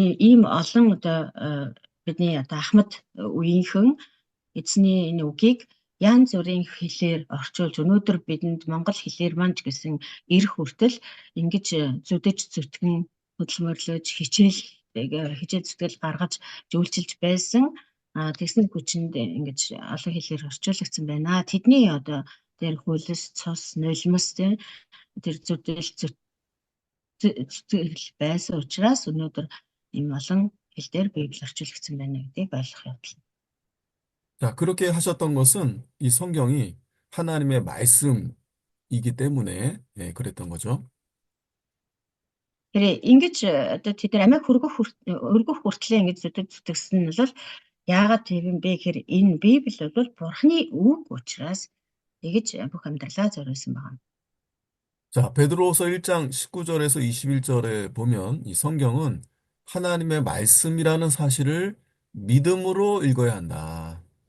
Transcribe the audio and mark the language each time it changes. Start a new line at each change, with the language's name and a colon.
Mongolian: ийм олон одоо бидний одоо Ахмад үеийнхэн эзний энэ үгийг янз бүрийн хэлээр орчуулж өнөөдөр бидэнд монгол хэлээр манж гэсэн эрх хүртэл ингэж зүдэж зүтгэн хөдөлмөрлөж хичээл зүтгэл гаргаж зөвлөж байсан тэгсэн хүчинд ингэж олон хэлээр орчуулагдсан байна. Тэдний одоо тэр хөлс цус нулимс тэр зүтгэл зүтгэл байсан учраас өнөөдөр ийм олон хэлээр Библи орчуулагдсан байна гэдгийг ойлгох явдал.
Korean: 자, 그렇게 하셨던 것은 이 성경이 하나님의 말씀이기 때문에 그랬던 거죠.
Mongolian: Тэр ингэж одоо тэд амиа өргөх хүртлээр ингэж зүтгэсэн нь бол яагаад тийм юм бэ гэхээр энэ Библи бол Бурхны үг учраас тэгэж бүх амьдралаа зориулсан байна.
Korean: 자, 베드로후서 1장 19절에서 21절에 보면 이 성경은 하나님의 말씀이라는 사실을 믿음으로 읽어야 한다.